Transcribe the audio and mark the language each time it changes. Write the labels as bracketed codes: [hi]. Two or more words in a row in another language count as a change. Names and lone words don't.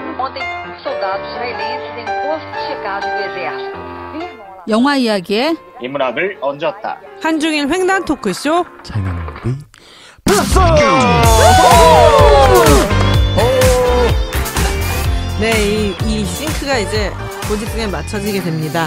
[pt] Ontem, soldados israelenses em posto de checagem do exército. [ko] 영화 이야기에 인문학을 얹었다. 한중일 횡단 토크쇼 재능이 플러스! 네, 이 싱크가 이제 고지승에 맞춰지게 됩니다.